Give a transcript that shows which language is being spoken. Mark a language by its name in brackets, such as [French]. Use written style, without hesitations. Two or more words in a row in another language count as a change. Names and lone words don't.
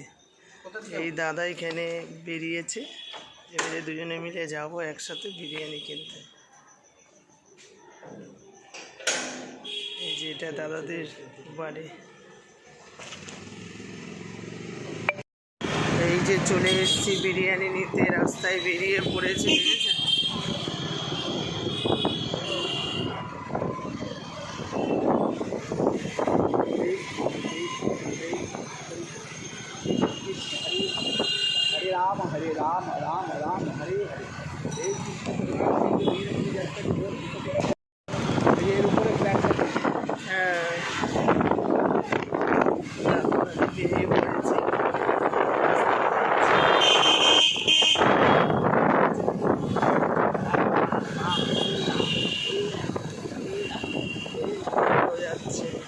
[Bangla] এই দাদা এখানে বেরিয়েছে, এবারে দুজনে মিলে যাব একসাথে বিরিয়ানি কিনতে। এই যে এটা দাদাদের বাড়ি। এই যে চলে এসেছি বিরিয়ানি নিতে, রাস্তায় বেরিয়ে পড়েছি। [Hindi] हरे राम राम राम हरे हरे [Bangla] এর উপরে প্ল্যান হ্যাঁ, বেরিয়ে পড়েছি। যাচ্ছে